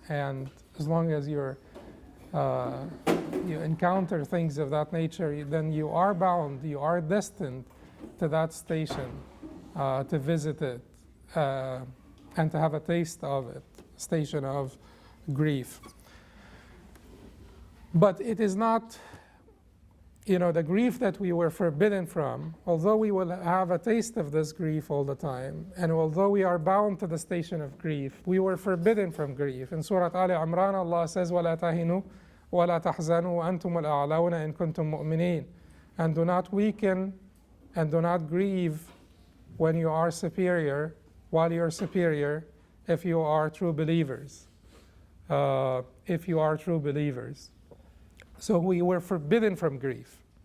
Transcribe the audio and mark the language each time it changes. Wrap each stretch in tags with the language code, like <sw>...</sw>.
<en>And as long as you encounter things of that nature, then you are bound, you are destined to that station, to visit it, and to have a taste of it, station of grief. But it is not, the grief that we were forbidden from, although we will have a taste of this grief all the time, and although we are bound to the station of grief, we were forbidden from grief. In Surah Al-Imran, Allah says,</en> <ar>وَلَا تَهِنُوا وَلَا تَحْزَنُوا وَأَنْتُمُ الْأَعْلَوْنَ إِن كُنْتُم مُؤْمِنِينَ.</ar> <en>And do not weaken and do not grieve when you are superior, while you are superior, if you are true believers. If you are true believers. So we were forbidden from grief.</en>